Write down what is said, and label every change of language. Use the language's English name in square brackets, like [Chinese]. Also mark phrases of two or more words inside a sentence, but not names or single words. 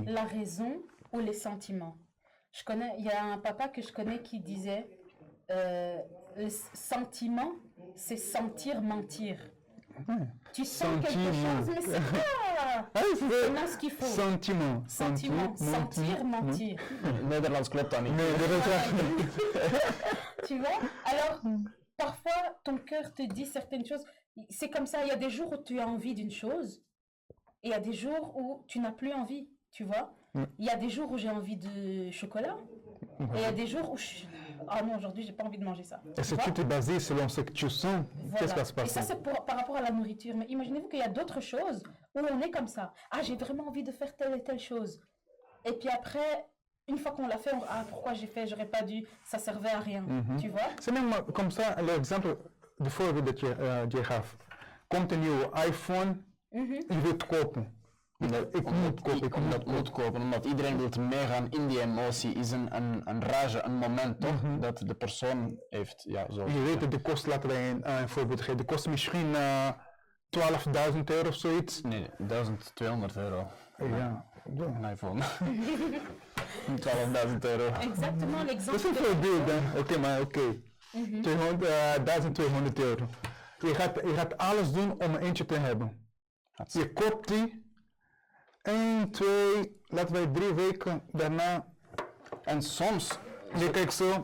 [French] La raison ou les sentiments. Il y a un papa que je connais qui disait le sentiment, c'est sentir mentir. Tu sens quelque chose, mais c'est pas vraiment ce qu'il faut. Sentiment. Sentir, mentir. [Dutch] Nederlands klopt dat niet. [French] Tu vois? Alors, parfois, ton cœur te dit certaines choses. C'est comme ça, il y a des jours où tu as envie d'une chose, et il y a des jours où tu n'as plus envie, tu vois? Il y a des jours où j'ai envie de chocolat, et il y a des jours où ah non, aujourd'hui, j'ai pas envie de manger ça. Et si tout est basé selon ce que tu sens, qu'est-ce qui va se Et passer? ça, c'est par rapport à la nourriture. Mais imaginez-vous qu'il y a d'autres choses où on est comme ça. Ah, j'ai vraiment envie de faire telle et telle chose. Et puis après, une fois qu'on l'a fait, pourquoi j'ai fait, j'aurais pas dû, ça servait à rien. Tu vois? C'est même comme ça l'exemple de [Dutch] voorbeeld dat je gaf. Komt een nieuwe iPhone, je wilt kopen. Ik moet kopen, omdat iedereen wil meegaan in die emotie, is een rage, een moment toch, dat de persoon heeft, ja, zo. Je weet dat de kost, laten wij een voorbeeld geven, de kost misschien 12.000 euro of zoiets. Nee, 1.200 euro. Ja. Een iPhone. 12.000 euro. [French] Exactement l'exemple. [Dutch] Dat is een voorbeeld, hè? Oké, maar oké. 1.200 euro. Je gaat alles doen om er eentje te hebben. Je koopt die. 1, 2, laten wij 3 weken daarna. En soms, je kijkt zo.